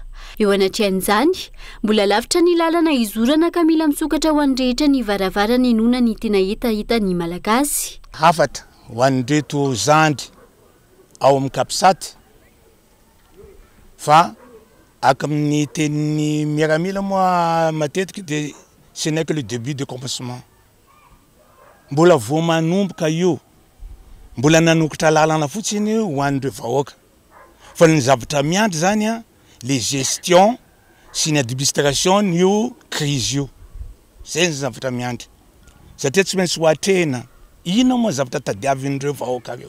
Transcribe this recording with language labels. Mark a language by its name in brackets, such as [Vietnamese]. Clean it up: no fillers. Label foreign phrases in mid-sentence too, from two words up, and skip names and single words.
[Malagasy] Eo anatrehan'izany mbola lavitra ny lalana izorana ka mila misokatra ho an'rehetra ny varavarana enona ny tena hitahita ny malagasy. Hafatra ho an'reto zandry ao amin'ny Kapisaty fa akka amin'ny tenin'ny miaramila moa matetika dia [French] ce n'est que le début de commencement. [Malagasy] Mbola vao manomboka io, mbola nanokatra lalana fotsiny ho an'ireo vahoaka. Fa ny zavatra miandry zany a, [French] les gestions [Malagasy] sy ny administration io crise io. Zay ny zavatra miandry. Satria tsy maintsy ho atrehina, ina moa zavatra tadiavin'ireo vahoaka reo.